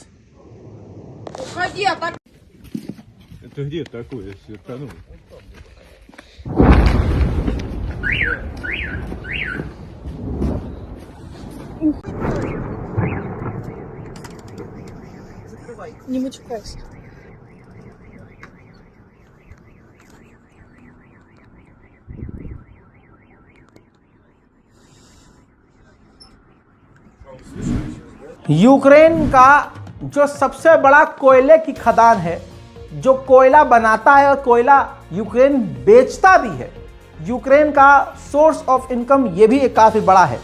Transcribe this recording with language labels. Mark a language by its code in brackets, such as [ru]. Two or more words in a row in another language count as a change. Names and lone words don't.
[ru] Уходи, а так... Это где такое сверкануло? Не мочекайся. [hi] यूक्रेन का जो सबसे बड़ा कोयले की खदान है, जो कोयला बनाता है और कोयला यूक्रेन बेचता भी है, यूक्रेन का [en] source of income [hi] ये भी एक काफ़ी बड़ा है।